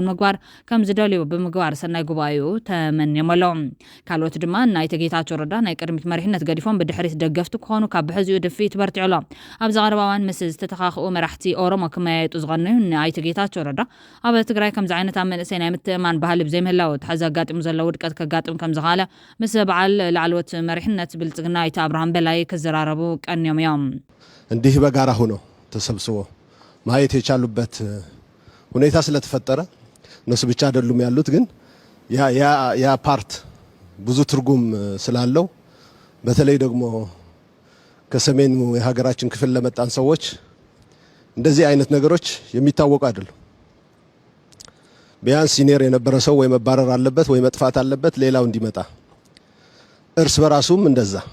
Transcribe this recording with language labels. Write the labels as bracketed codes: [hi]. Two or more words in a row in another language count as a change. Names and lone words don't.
[ti] ምግባር ከም ዝደልዩ ብምግባር ሰናይ ጉባኤኡ ተመንየመሎም ካልኦት ድማ ናይ ተጌታቸው ረዳ ናይ ቅድሚት መሪሕነት ገዲፎም ብድሕሪት ደገፍቲ ክኾኑ ካብ ብሕዚኡ ድፊት በርቲዕሎም ኣብ ዘቐረባዋን ምስ ዝተተኻኽኡ መራሕቲ ኦሮሞ ክመያየጡ ዝቐነዩ ናይ ተጌታቸው ረዳ ኣብ ትግራይ ከም ዓይነት መንእሰይ ናይ ምትእማን ባህሊ ብዘይምህላው ተሓዚ ኣጋጢሙ ዘሎ ውድቀት ከጋጥም ከም ዝኻለ ምስ በዓል ላዕለዎት መሪሕነት ብልጽግና ኢታ አብርሃም በላይ ክዘራረቡ ቀንዮም እዮም [am] እንዲህ በጋራ ሆኖ ተሰብስቦ ማየት የቻሉበት ሁኔታ ስለተፈጠረ እነሱ ብቻ አይደሉም ያሉት ግን ያ ፓርት ብዙ ትርጉም ስላለው በተለይ ደግሞ ከሰሜኑ የሀገራችን ክፍል ለመጣን ሰዎች እንደዚህ አይነት ነገሮች የሚታወቁ አይደሉም። ቢያንስ ሲኒየር የነበረ ሰው ወይ መባረር አለበት ወይ መጥፋት አለበት ሌላው እንዲመጣ እርስ በራሱም እንደዛ